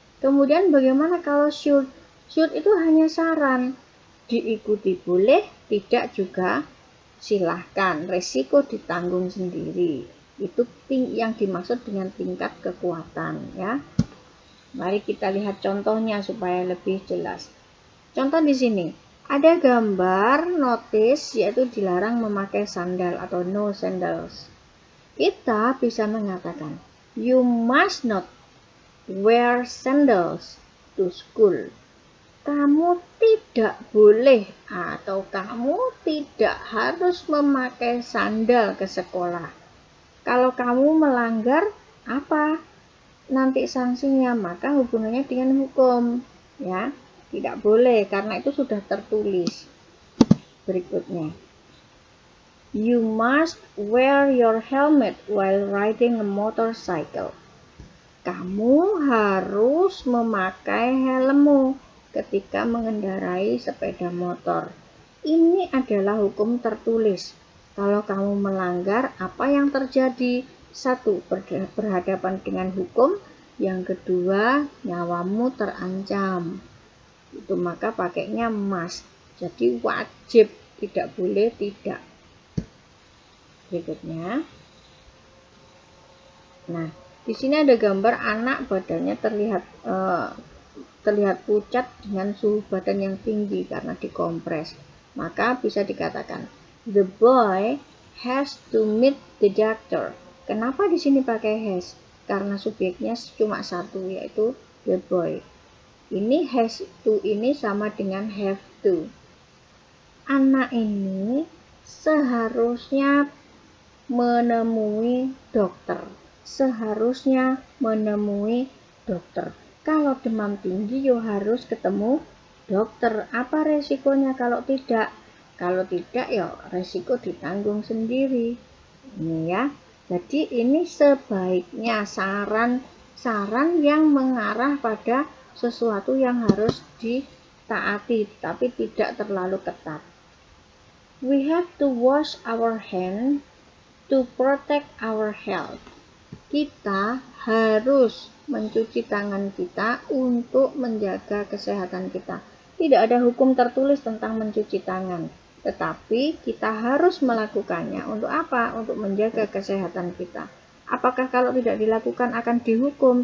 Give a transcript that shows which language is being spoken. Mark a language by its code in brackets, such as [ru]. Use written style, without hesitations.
[id] Kemudian bagaimana kalau should? Should itu hanya saran, diikuti boleh, tidak juga silahkan, resiko ditanggung sendiri. Itu yang dimaksud dengan tingkat kekuatan ya. Mari kita lihat contohnya supaya lebih jelas. Contoh di sini. Ada gambar notice yaitu dilarang memakai sandal atau [en] no sandals. [id] Kita bisa mengatakan, [en] you must not wear sandals to school. [id] Kamu tidak boleh atau kamu tidak harus memakai sandal ke sekolah. Kalau kamu melanggar apa? Nanti sanksinya, maka hubungannya dengan hukum ya. Tidak boleh karena itu sudah tertulis. Berikutnya, [en] you must wear your helmet while riding a motorcycle. [id] Kamu harus memakai helmmu ketika mengendarai sepeda motor. Ini adalah hukum tertulis. Kalau kamu melanggar, apa yang terjadi? 1, berhadapan dengan hukum. Yang kedua, nyawamu terancam. Itu maka pakainya must. Jadi wajib, tidak boleh tidak. Berikutnya. Nah, di sini ada gambar anak badannya terlihat terlihat pucat dengan suhu badan yang tinggi karena dikompres. Maka bisa dikatakan, [en] the boy has to meet the doctor. [id] Kenapa di sini pakai has? Karena subjeknya cuma satu, yaitu [en] the boy. [id] Ini has to ini sama dengan have to. Anak ini seharusnya menemui dokter. Seharusnya menemui dokter. Kalau demam tinggi, yo harus ketemu dokter. Apa resikonya kalau tidak? Kalau tidak, ya resiko ditanggung sendiri. Ini ya. Jadi ini sebaiknya saran yang mengarah pada sesuatu yang harus ditaati, tapi tidak terlalu ketat. [en] We have to wash our hands to protect our health. [id] Kita harus mencuci tangan kita untuk menjaga kesehatan kita. Tidak ada hukum tertulis tentang mencuci tangan, tetapi kita harus melakukannya. Untuk apa? Untuk menjaga kesehatan kita. Apakah kalau tidak dilakukan akan dihukum?